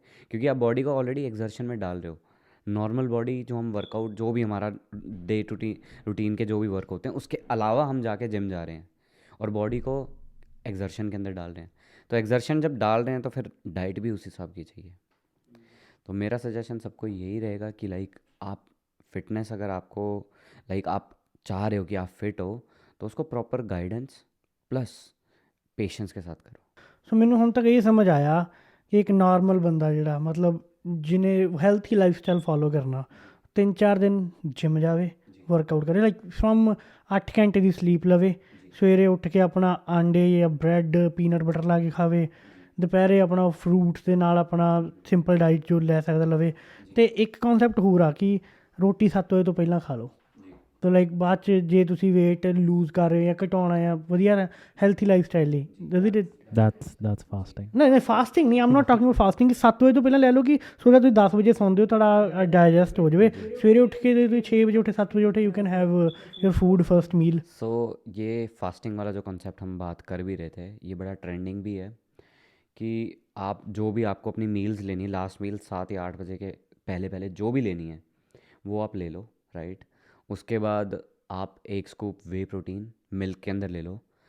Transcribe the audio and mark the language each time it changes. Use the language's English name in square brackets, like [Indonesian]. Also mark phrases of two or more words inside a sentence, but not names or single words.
[Hindi] क्योंकि आप बॉडी को ऑलरेडी एक्सर्शन में डाल रहे हो। [English] normal body [Hindi] जो हम वर्कआउट जो भी हमारा [English] day to routine [Hindi] के जो भी वर्क होते हैं उसके अलावा हम जाके जिम जा रहे हैं और बॉडी को एक्सर्शन के अंदर डाल रहे हैं। तो एक्सर्शन जब डाल रहे हैं तो फिर डाइट भी उस हिसाब की चाहिए। तो मेरा सजेशन सबको यही रहेगा कि लाइक आप फिटनेस अगर आपको लाइक आप चाह रहे हो कि आप फिट हो तो उसको [English] proper guidance plus patience [Hindi] के साथ करो। [Punjabi] ਸੋ ਮੈਨੂੰ ਹੁਣ ਤੱਕ ਇਹ ਸਮਝ ਆਇਆ ਕਿ ਇੱਕ ਨਾਰਮਲ ਬੰਦਾ ਜਿਹੜਾ ਮਤਲਬ ਜਿਹਨੇ [English] healthy life style follow [Punjabi] ਕਰਨਾ 3-4 ਦਿਨ ਜਿਮ ਜਾਵੇ ਵਰਕਆਊਟ ਕਰੇ [English] like from [Punjabi] 8 ਘੰਟੇ ਦੀ ਸਲੀਪ ਲਵੇ ਸਵੇਰੇ ਉੱਠ ਕੇ ਆਪਣਾ ਆਂਡੇ ਜਾਂ [English] bread peanut butter [Punjabi] ਲਾ ਕੇ ਖਾਵੇ ਦੁਪਹਿਰੇ ਆਪਣਾ ਫਰੂਟਸ ਦੇ ਨਾਲ ਆਪਣਾ [English] simple diet [Punjabi] ਜੋ ਲੈ ਸਕਦਾ ਲਵੇ ਅਤੇ ਇੱਕ ਕੌਨਸੈਪਟ ਹੋਰ ਆ ਕਿ ਰੋਟੀ 7 ਵਜੇ ਤੋਂ ਪਹਿਲਾਂ ਖਾ ਲਓ ਤਾਂ ਲਾਈਕ ਬਾਅਦ 'ਚ ਜੇ ਤੁਸੀਂ [English] weight lose [Punjabi] ਕਰ ਰਹੇ ਹੋ ਜਾਂ ਘਟਾਉਣਾ ਆ ਵਧੀਆ [English] healthy life style [Punjabi] ਲਈ [English] that's fasting. [Punjabi] ਨਹੀਂ ਫਾਸਟਿੰਗ ਨਹੀਂ, [English] am not talking about fasting. [Punjabi] 7 ਵਜੇ ਤੋਂ ਪਹਿਲਾਂ ਲੈ ਲਓ ਕਿ ਸਵੇਰੇ ਤੁਸੀਂ 10 ਵਜੇ ਸੌਂਦੇ ਹੋ, ਤੁਹਾਡਾ ਡਾਈਜੈਸਟ ਹੋ ਜਾਵੇ, ਸਵੇਰੇ ਉੱਠ ਕੇ ਤੁਸੀਂ 6 ਵਜੇ ਉੱਠੇ 7 ਵਜੇ ਉੱਠੇ [English] you can have your food first meal. [Hindi] सो ये फास्टिंग वाला जो कॉन्सेप्ट हम बात कर भी रहे थे ये बड़ा ट्रेंडिंग भी है कि आप जो भी आपको अपनी मील्स लेनी है, [English] last meal [Hindi] 7 या 8 बजे के पहले पहले जो भी लेनी है वो आप ले लो, राइट। उसके बाद आप 1 स्कूप [English] whey protein milk [Hindi] के अंदर ले लो।